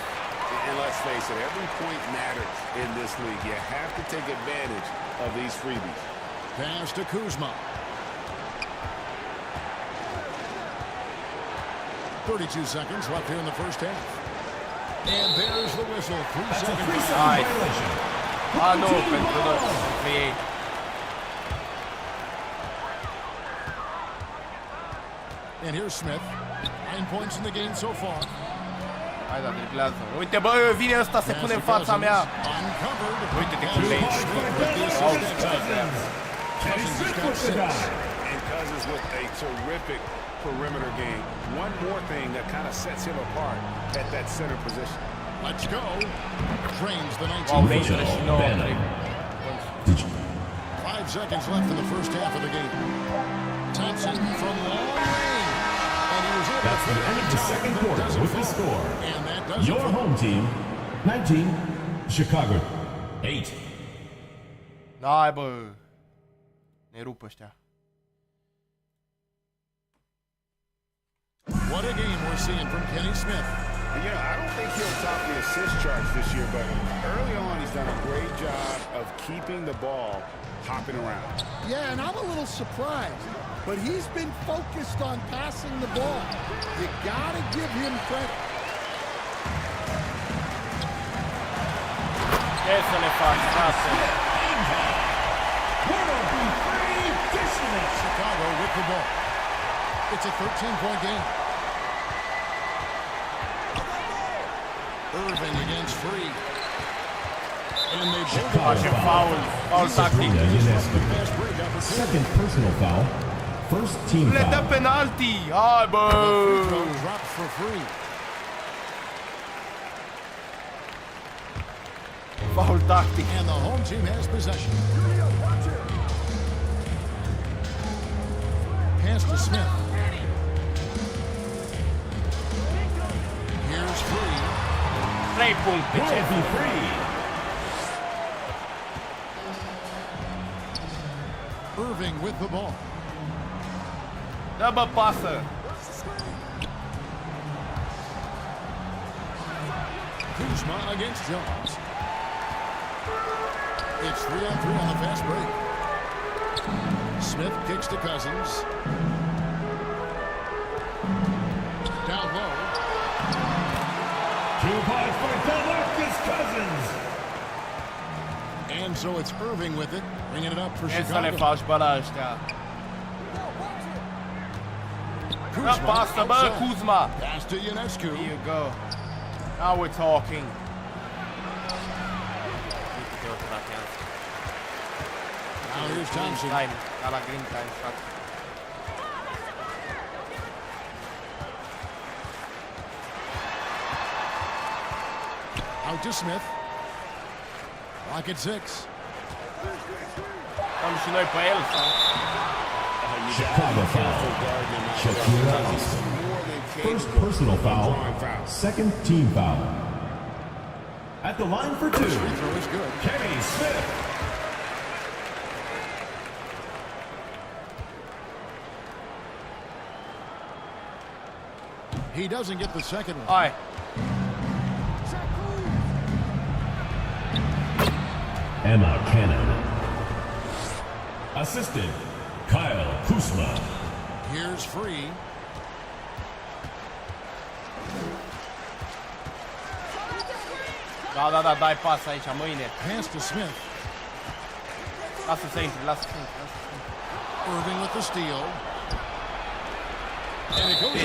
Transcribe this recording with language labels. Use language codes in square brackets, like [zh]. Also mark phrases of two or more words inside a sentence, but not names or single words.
[en] And let's face it, every point matters in this league. You have to take advantage of these freebies. Pass to Kuzma. 32 seconds left here in the first half. And there's the whistle. 3 seconds. [ro] Hai. Nu, pentru ei. [en] And here's Smith. 9 points in the game so far. [ro] Hai, da, driblează. Uite, bă, vine ăsta, se pune în fața mea. Uite-te cum le aici. [en] And Cousins with a terrific perimeter game. One more thing that kind of sets him apart at that center position. Let's go. Trains the 19. Wow, Ranger și 9. 5 seconds left in the first half of the game. Thompson from long range. And he was able That's the end of the second quarter with the score. And that does Your home team, 19, Chicago, 8. [ro] Hai, bă. Ne rup ăștia. [en] What a game we're seeing from Kenny Smith. And, you know, I don't think he'll top the assist charge this year, but early on he's done a great job of keeping the ball hopping around. Yeah, and I'm a little surprised, but he's been focused on passing the ball. You gotta give him credit. [ro] Ce să le faci, frate? [en] Chicago with the ball. It's a 13-point game. Irving against Free. And they Face foul. Foul tactic. Second personal foul. First team [ro] Le dă [en] foul. [ro] penalti. Hai, bă. [en] drops for Free. Foul tactic. And the home team has possession. Pass to Smith. Here's Free. [ro] 3 puncte. Ce? [en] Will be free. Irving with the ball. [ro] Dă, bă, pasă. [en] Kuzma against Jones. It's 3-on-3 on the fast break. Smith kicks to Cousins. points for DeMarcus Cousins. And so it's Irving with it, bringing it up for [ro] Ce să le Chicago. faci, bă, la ăștia? Da, pasă, bă, Kuzma! [en] Pass to Ionescu. Here you go. Now we're talking. Now here's Thompson. Time, ca la green time shot. Out to Smith. Lock at 6. [ro] Dăm și noi pe el, sau? [en] Chicago foul. Shakira Austin. First personal foul. Second team foul. At the line for 2. Free throw is good. Kenny Smith. He doesn't get the second one. [ro] Hai. [en] Emma Cannon. Assistant, Kyle Kuzma. Here's free. [ro] Da, dai pas aici, mâine. [en] Pass to Smith. [ro] Lasă să intri, lasă să intri. [en] Irving with the steal. And it goes